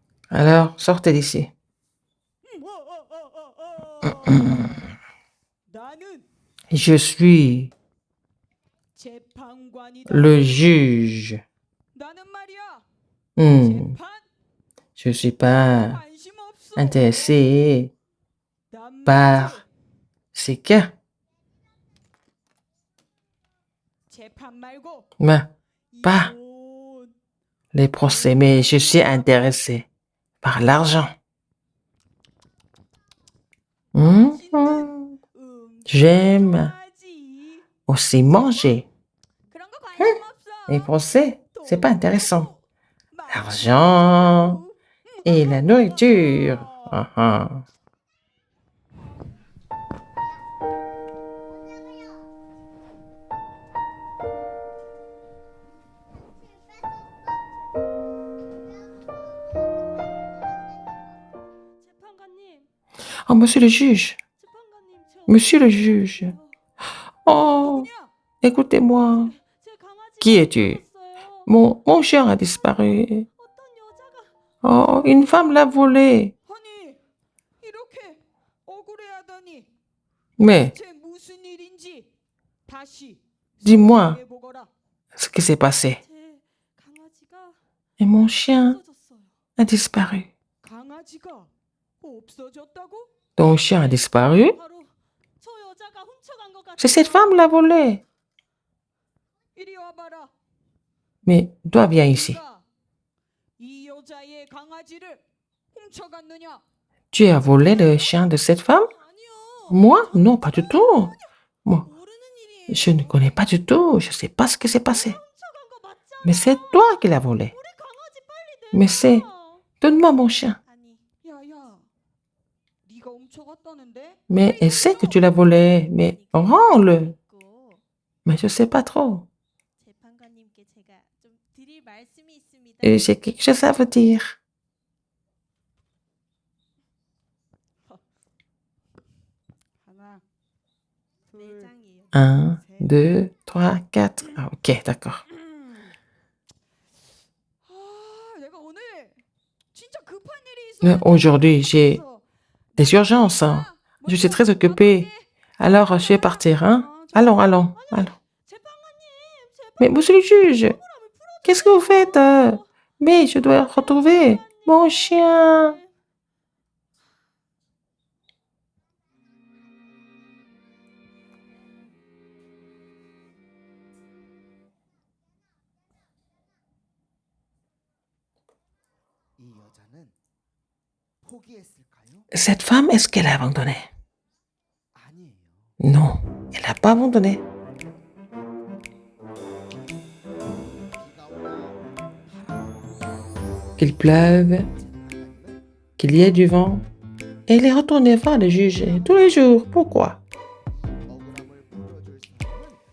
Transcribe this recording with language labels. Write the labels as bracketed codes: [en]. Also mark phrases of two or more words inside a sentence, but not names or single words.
[fr] Alors, sortez d'ici. [ko] 나는 [fr] Je suis [ko] 재판관이다. [fr] le juge. [ko] 나는 말이야. Hmm, 재판 [fr] je suis pas [ko] 관심 없어. [fr] intéressé [ko] 난 [fr] par [ko] 말이지. [fr] ces cas. [ko] 재판 말고 [fr] Mais pas [ko] 이혼. [fr] les procès, mais je suis intéressé par l'argent. Hmm, J'aime [ko] 좋아하지. [fr] aussi manger. [ko] 그런 거 관심 없어. [fr] Les procès, c'est pas intéressant. [ko] 말고. [fr] L'argent et la nourriture. Ah, ah. [ko] 재판관님, [fr] Oh, monsieur le juge. [ko] 재판관님, 저 [fr] Monsieur le juge. Oh, [ko] 누구냐? [fr] écoutez-moi. [ko] 제 강아지가 [fr] Qui es-tu? [ko] 없어졌어요. [fr] Mon chien a disparu. [ko] 어떤 여자가 [fr] Oh, une femme l'a volé. [ko] 아니 이렇게 억울해하다니 [fr] Mais, [ko] 대체 무슨 일인지 다시 [fr] dis-moi [ko] 해보거라. [fr] ce qui s'est passé. [ko] 제 강아지가 [fr] Et mon chien [ko] 없어졌어요. [fr] a disparu. [ko] 강아지가 없어졌다고? [fr] Ton chien a disparu? [ko] 바로 저 여자가 훔쳐간 것 같아. [fr] C'est cette femme l'a volé. [ko] 이리 와봐라. [fr] Mais toi, viens ici. [ko] 네가 이 여자의 강아지를 훔쳐갔느냐? [fr] Tu as volé le chien de cette femme? [ko] 아니요. [fr] Moi? Non, pas du tout. Moi, [ko] 모르는 일이에요. [fr] je ne connais pas du tout. Je ne sais pas ce qui s'est passé. [ko] 훔쳐간 거 맞잖아. [fr] Mais c'est toi qui l'as volé. [ko] 우리 강아지 빨리 [fr] Mais c'est... [ko] 내놔. [fr] Donne-moi mon chien. [ko] 아니, 야야, 네가 훔쳐갔다는데? [fr] Mais elle sait que tu l'as volé. Mais rends-le. Mais je ne sais pas trop. [ko] 재판관님께 제가 좀 드릴 말씀이 있습니다. [fr] Et j'ai quelque chose à vous dire. [ko] 하나, 둘, [fr] 1, 2, 3, 4. Ah, ok, d'accord. [ko] 아, 내가 오늘 진짜 급한 일이 [fr] Mais [ko] 있어. [fr] aujourd'hui, j'ai des urgences. Hein. Je suis très occupée. Alors, je vais partir. Hein? Allons, allons, allons. Mais monsieur le juge, qu'est-ce que vous faites? Mais je dois retrouver mon chien. [ko] 이 여자는 포기했을까요? [fr] Cette femme, est-ce qu'elle a abandonné? [ko] 아니에요. [fr] Non, elle n'a pas abandonné. [ko] 비가 오나 [fr] Qu'il pleuve, qu'il y ait du vent. Elle est retournée voir le juge tous les jours. Pourquoi? [ko] 억울함을 풀어줄 사람은